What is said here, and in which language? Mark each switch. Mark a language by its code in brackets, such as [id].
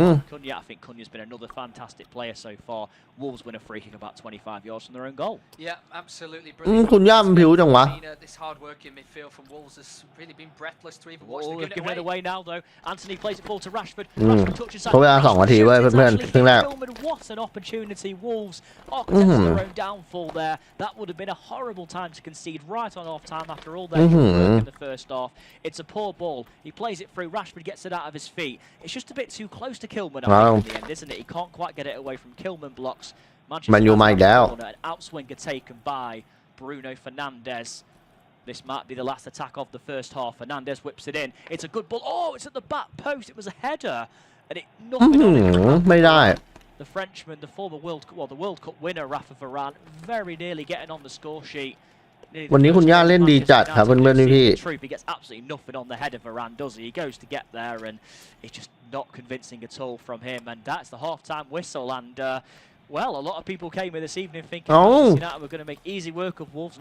[en] Cunha, I think Cunha's been another fantastic player so far. Wolves win a free kick about 25 yards from their own goal. Yeah, absolutely brilliant. [th] คุณย่ามันผิวจังวะ [en] This hard-working midfield from Wolves has really been breathless to even watch. Oh, They're giving it away now, though. Anthony plays it forward to Rashford. [th] เขาเวลา2 นาทีเว้ยเพื่อนๆครึ่งแรก [en] What an opportunity. Wolves architects their own downfall there. That would have been a horrible time to concede right on half-time after all their work in the first half. It's a poor ball. He plays it through. Rashford gets it out of his feet. It's just a bit too close to Kilman, I think, in the end, isn't it? He can't quite get it away from Kilman blocks. [th] Man U มาอีกแล้ว [en] An outswinger taken by Bruno Fernandes. This might be the last attack of the first half. Fernandes whips it in. It's a good ball. Oh, it's at the back post. It was a header, and it nothing on it. [th] ไม่ได้ [en] The Frenchman, the former the World Cup winner, Rafa Varane, very nearly getting on the score sheet. [th] วันนี้คุณย่าเล่นดีจัดครับเพื่อนๆพี่ [en] He gets absolutely nothing on the head of Varane, does he? He goes to get there, and it's just not convincing at all from him. And that's the half-time whistle. And well, a lot of people came in this evening thinking Manchester United were going to make easy work of Wolves.